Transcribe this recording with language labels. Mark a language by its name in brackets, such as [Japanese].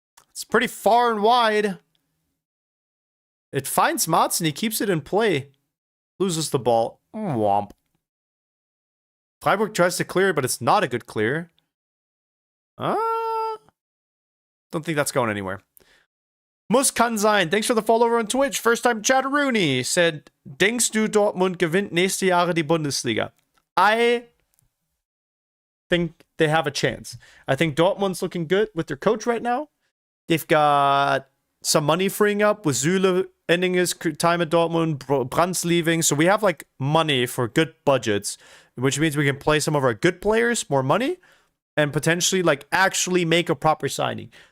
[English] It's pretty far and wide. It finds Mats and he keeps it in play. Loses the ball. Womp. Freiburg tries to clear, but it's not a good clear. Don't think that's going anywhere. [German] Muss kann sein. [English] Thanks for the follow over on Twitch. First time Chatteroony said, [German] Denkst du Dortmund gewinnt nächste Jahre die Bundesliga? [English] I think they have a chance. I think Dortmund's looking good with their coach right now. They've got some money freeing up with Süle ending his time at Dortmund, Brandt's leaving. So we have like money for good budgets, which means we can play some of our good players, more money, and potentially like actually make a proper signing.